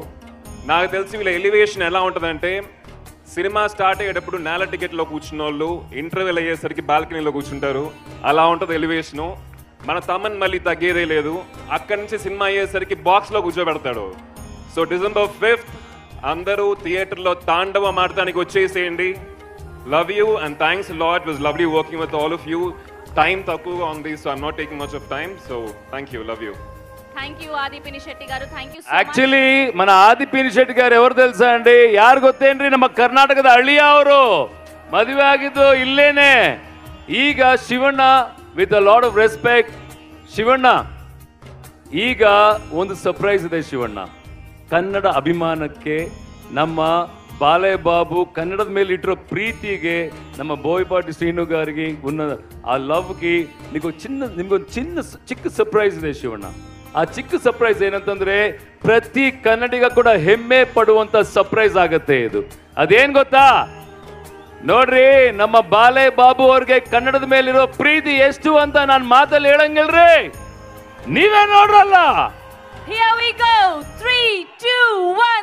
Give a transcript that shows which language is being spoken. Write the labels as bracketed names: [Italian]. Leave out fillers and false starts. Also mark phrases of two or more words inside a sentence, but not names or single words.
[Telugu] నాకు తెలిసి వీళ్ళ ఎలివేషన్ ఎలా ఉంటుందంటే, సినిమా స్టార్ట్ అయ్యేటప్పుడు నేల టికెట్లో కూర్చున్న వాళ్ళు ఇంటర్వెల్ అయ్యేసరికి బాల్కనీలో కూర్చుంటారు. అలా ఉంటుంది ఎలివేషను. మన తమ్మని మళ్ళీ తగ్గేదే లేదు. అక్కడి నుంచి సినిమా అయ్యేసరికి బాక్స్లో కూర్చోబెడతాడు. సో December 5th అందరూ థియేటర్లో తాండవం ఆడటానికి వచ్చేసేయండి. [English] love you and thanks lot. It was lovely working with all of you. [Telugu] టైం తక్కువగా ఉంది, [English] so I'm not taking much of time. So thank you, love you. thank you ಆದಿ ಪಿನಿಶೆಟ್ಟಿ గారు. thank you. [Telugu] ಆಕ್ಚುಲಿ మన ಆದಿ ಪಿನಿಶೆಟ್ಟಿ గారు ఎవరు తెలుసా ಅಂడి? [Kannada] ಯಾರು ಗೊತ್ತೇನ್ರಿ? ನಮ್ಮ ಕರ್ನಾಟಕದ ಹಳ್ಳಿಯ ಅವರು. ಮದುವೆ ಆಗಿದ್ದು ಇಲ್ಲೇನೆ. ಈಗ ಶಿವಣ್ಣ, [English] with a lot of respect, [Kannada] ಶಿವಣ್ಣ ಈಗ ಒಂದು ಸರ್ಪ್ರೈಸ್ ಇದೆ. ಶಿವಣ್ಣ ಕನ್ನಡ ಅಭಿಮಾನಕ್ಕೆ, ನಮ್ಮ ಬಾಲಯ್ಯ ಬಾಬು ಕನ್ನಡದ ಮೇಲೆ ಇಟ್ಟಿರೋ ಪ್ರೀತಿಗೆ, ನಮ್ಮ ಬೋಯಪಾಟಿ ಶ್ರೀನು [Telugu] గారికి ఉన్న ఆ లవ్కి [Kannada] ನಿಮಗೊಂದು ಚಿಕ್ಕ ಸರ್ಪ್ರೈಸ್ ಇದೆ ಶಿವಣ್ಣ. ಆ ಚಿಕ್ಕ ಸರ್ಪ್ರೈಸ್ ಏನಂತಂದ್ರೆ, ಪ್ರತಿ ಕನ್ನಡಿಗ ಕೂಡ ಹೆಮ್ಮೆ ಪಡುವಂತ ಸರ್ಪ್ರೈಸ್ ಆಗತ್ತೆ ಇದು. ಅದೇನ್ ಗೊತ್ತಾ? ನೋಡ್ರಿ, ನಮ್ಮ ಬಾಲಯ್ಯ ಬಾಬು ಅವ್ರಿಗೆ ಕನ್ನಡದ ಮೇಲಿರೋ ಪ್ರೀತಿ ಎಷ್ಟು ಅಂತ ನಾನು ಮಾತಲ್ಲಿ ಹೇಳಂಗಿಲ್ರಿ, ನೀವೇ ನೋಡ್ರಲ್ಲ. [English] Here we go. 3, 2, 1.